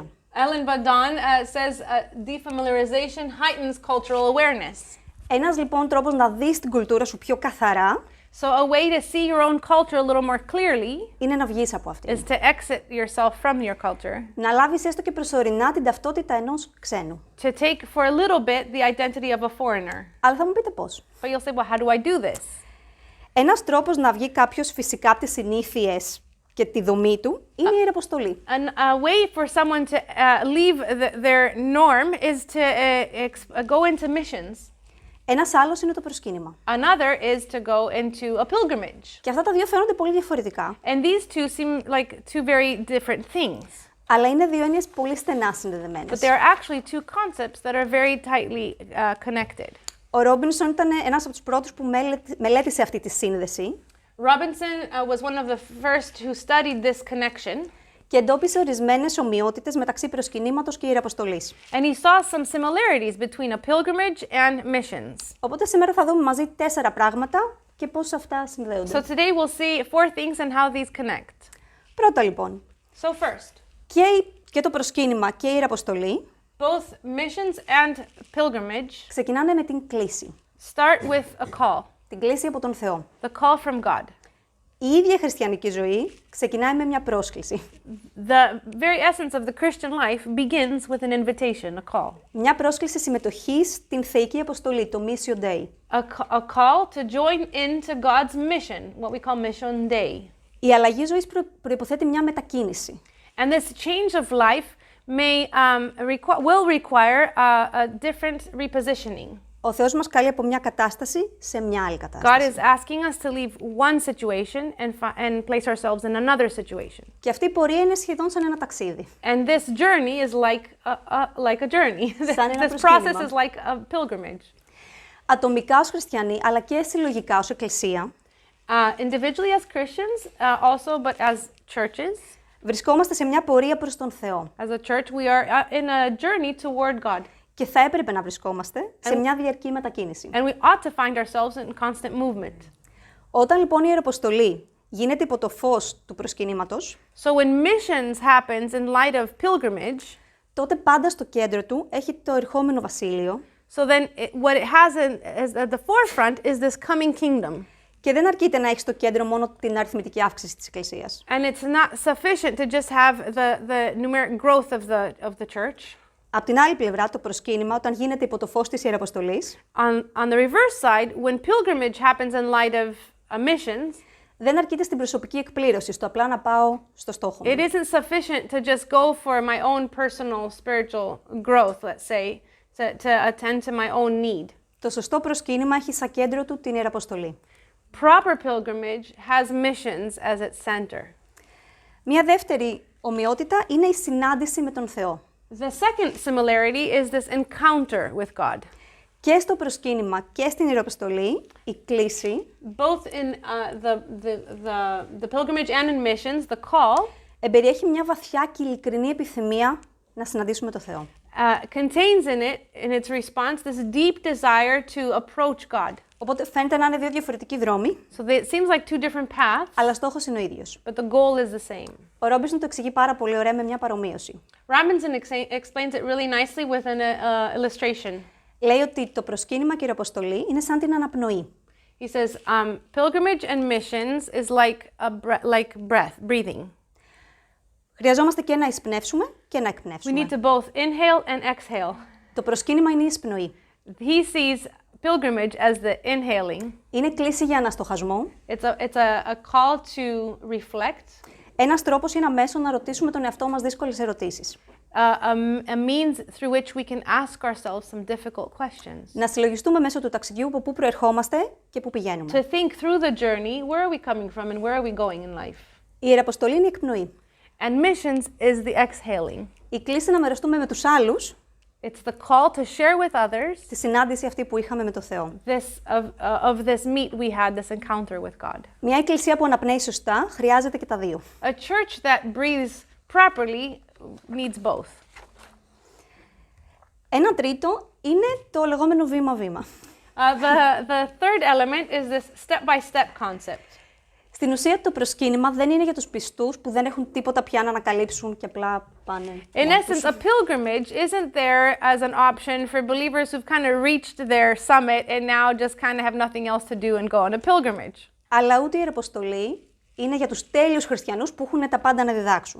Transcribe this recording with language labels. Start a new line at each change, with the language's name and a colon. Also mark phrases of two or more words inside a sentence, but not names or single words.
English: Ellen Badon says defamiliarization heightens cultural awareness.
Greek: Ένας λοιπόν τρόπος να δεις την κουλτούρα σου πιο καθαρά
English: So a way to see your own culture a little more clearly
Greek: είναι να βγεις από αυτή.
English: is to exit yourself from your culture.
Greek: Να λάβεις έστω και προσωρινά την ταυτότητα ενός ξένου.
English: To take for a little bit the identity of a foreigner.
Greek: Αλλά θα μου πείτε πώς.
English: But you'll say, well, how do I do this?
Greek: Ένας τρόπος να βγει κάποιος φυσικά από τις συνήθειες και τη δομή του είναι η Ιεραποστολή.
English: A way for someone to leave their norm is to go into missions.
Greek: Ένας άλλος είναι το προσκύνημα.
English: Another is to go into a pilgrimage.
Greek: Και αυτά τα δύο φαίνονται πολύ διαφορετικά.
English: And these two seem like two very different things.
Greek: Αλλά είναι δύο έννοιες πολύ στενά
English: But
Greek: συνδεδεμένες.
English: they are actually two concepts that are very tightly connected.
Greek: Ο Ρόμπινσον ήταν ένας από τους πρώτους που μελέτησε αυτή τη σύνδεση
English: Robinson was one of the first who studied this connection.
Greek: και εντόπισε ορισμένες ομοιότητες μεταξύ προσκυνήματος και Ιεραποστολής.
English: And he saw some similarities between a pilgrimage and missions.
Greek: Οπότε σήμερα θα δούμε μαζί 4 πράγματα και πώς αυτά συνδέονται.
English: So today we'll see 4 things and how these connect.
Greek: Πρώτα λοιπόν,
English: So first,
Greek: και το προσκύνημα και η Ιεραποστολή
English: both missions and pilgrimage
Greek: ξεκινάνε με την κλήση.
English: start with a call,
Greek: Την κλήση από τον Θεό.
English: the call from God.
Greek: Η ίδια η χριστιανική ζωή ξεκινάει με μια πρόσκληση.
English: The very essence of the Christian life begins with an invitation, a call.
Greek: Μια πρόσκληση συμμετοχής στην θεϊκή αποστολή, το
English: Mission Day. A call to join into God's mission, what we call Mission Day.
Greek: Η αλλαγή ζωής προϋποθέτει μια μετακίνηση.
English: And this change of life will require a different repositioning.
Greek: Ο Θεός μας καλεί από μια κατάσταση σε μια άλλη
English: God
Greek: κατάσταση.
English: is asking us to leave one situation and place ourselves in another situation.
Greek: Και αυτή η πορεία είναι σχεδόν σαν ένα ταξίδι.
English: And this journey is like a journey.
Greek: Σαν ένα
English: This process
Greek: προσκύνημα.
English: is like a pilgrimage.
Greek: Ατομικά ως χριστιανοί, αλλά και συλλογικά ως εκκλησία,
English: Individually as Christians, also, but as churches,
Greek: Βρισκόμαστε σε μια πορεία προς τον Θεό.
English: As a church, we are in a journey toward God.
Greek: Και θα έπρεπε να βρισκόμαστε σε μια διαρκή μετακίνηση.
English: And we ought to find ourselves in constant movement.
Greek: Όταν λοιπόν η Ιεραποστολή γίνεται υπό το φως του προσκυνήματος,
English: So when missions happens in light of pilgrimage,
Greek: τότε πάντα στο κέντρο του έχει το ερχόμενο βασίλειο.
English: so then what it has as at the forefront is this coming kingdom.
Greek: Και δεν αρκείται να έχει στο κέντρο μόνο την αριθμητική αύξηση της Εκκλησίας.
English: And it's not sufficient to just have the numeric growth of the church.
Greek: Απ' την άλλη πλευρά, το προσκύνημα, όταν γίνεται υπό το φως της Ιεραποστολής,
English: On the reverse side, when pilgrimage happens in light of missions,
Greek: δεν αρκείται στην προσωπική εκπλήρωση, στο απλά να πάω στο στόχο μου.
English: it isn't sufficient to just go for my own personal spiritual growth, let's say, to attend to my own need.
Greek: Το σωστό προσκύνημα έχει σαν κέντρο του την Ιεραποστολή.
English: Proper pilgrimage has missions as its center.
Greek: Μια δεύτερη ομοιότητα είναι η συνάντηση με τον Θεό.
English: The second similarity is this encounter with God.
Greek: Και στο προσκύνημα και στην Ιεραποστολή, η κλήση
English: Both in the pilgrimage and in missions, the call
Greek: εμπεριέχει μια βαθιά και ειλικρινή επιθυμία να συναντήσουμε τον Θεό.
English: contains in its response, this deep desire to approach God.
Greek: Οπότε φαίνεται να είναι δύο διαφορετικοί δρόμοι,
English: So it seems like two different paths,
Greek: αλλά στόχος είναι ο ίδιος.
English: but the goal is the same.
Greek: Ο Ρόμπινσον το εξηγεί πάρα πολύ ωραία με μια παρομοίωση.
English: Robinson explains it really nicely with an illustration.
Greek: Λέει ότι το προσκύνημα και η Ιεραποστολή είναι σαν την αναπνοή.
English: He says, pilgrimage and missions is like breathing.
Greek: Χρειαζόμαστε και να εισπνεύσουμε και να
English: We
Greek: εκπνεύσουμε.
English: need to both inhale and exhale.
Greek: Το προσκύνημα είναι η εισπνοή.
English: He sees pilgrimage as the inhaling.
Greek: Είναι κλήση για αναστοχασμό.
English: It's a call to reflect.
Greek: Ένας τρόπος είναι αμέσως να ρωτήσουμε τον εαυτό μας δύσκολες ερωτήσεις.
English: A means through which we can ask ourselves some difficult questions.
Greek: Να συλλογιστούμε μέσω του ταξιδιού από πού προερχόμαστε και πού πηγαίνουμε.
English: To think through the journey, where are we coming from and where are we going in life?
Greek: Η Ιεραποστολή είναι η εκπνοή.
English: And missions is the exhaling.
Greek: Η κλήση να μοιραστούμε με τους άλλους
English: It's the call to share with others
Greek: τη συνάντηση αυτή που είχαμε με τον Θεό.
English: of this meet we had, this encounter with God.
Greek: Μια εκκλησία που αναπνέει σωστά χρειάζεται και τα δύο.
English: A church that breathes properly needs both.
Greek: Ένα τρίτο είναι το λεγόμενο βήμα-βήμα.
English: The third element is this step-by-step concept.
Greek: Στην ουσία το προσκύνημα δεν είναι για τους πιστούς που δεν έχουν τίποτα πια να ανακαλύψουν και απλά πάνε.
English: In essence, a pilgrimage isn't there as an option for believers who've kind of reached their summit and now just kind of have nothing else to do and go on a pilgrimage.
Greek: Αλλά ούτε η Ιεραποστολή είναι για τους τέλειους χριστιανούς που έχουν τα πάντα να διδάξουν.